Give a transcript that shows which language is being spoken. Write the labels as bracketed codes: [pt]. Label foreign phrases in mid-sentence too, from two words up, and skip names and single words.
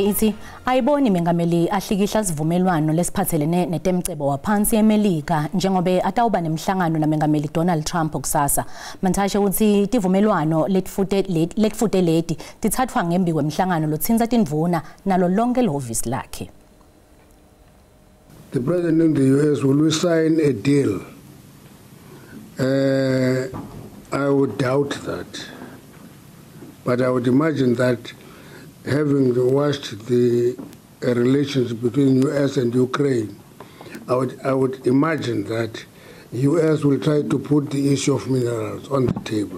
[ss] ithi ayiboni mengameli ahlikihla sivumelwano lesiphathelene netemcebo waphansi eMelika njengobe atawuba nemhlangano namengameli Donald Trump kusasa. Mantashe uthi tivumelwano letfute leti tithathwa ngembi kwemhlangano lotsinza tindvuna nalo lonke lohhovisi lakhe. [en] The president in the US, will we sign a deal? I would doubt that. But I would imagine that having watched the relations between US and Ukraine, I would imagine that US will try to put the issue of minerals on the table.